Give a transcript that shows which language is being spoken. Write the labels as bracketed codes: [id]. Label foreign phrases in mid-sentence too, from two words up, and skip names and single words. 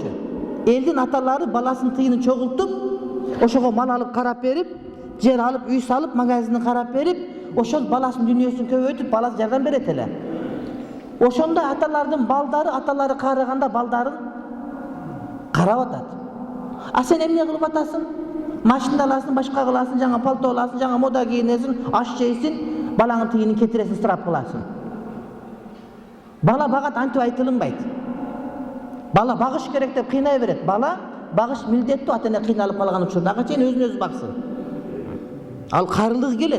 [ky] Элдин аталары баласынын тыйынын чогултуп, ошого мал алып карап берип, жер алып, үй салып, магазинин карап берип, ошол баласынын дүйнөсүн көбөйтүп, баласы жардам берет эле. Ошондо аталардын балдары, аталары карыганда балдарын карап атат. А сен эмне кылып атасың? Машина аласың, башка кыласың, жаңа пальто аласың, жаңа мода кийинесиң, аш жейсиң, балаңын тыйынын кетиресиң, ысырап кыласың. Бала багат антип айтылынбайт. Бала багыш керек деп кыйнай берет. Бала багыш милдеттүү, ата-эне кыйналып калган учурда ага чейин өзүн өзү баксын. Ал карылыгы келет.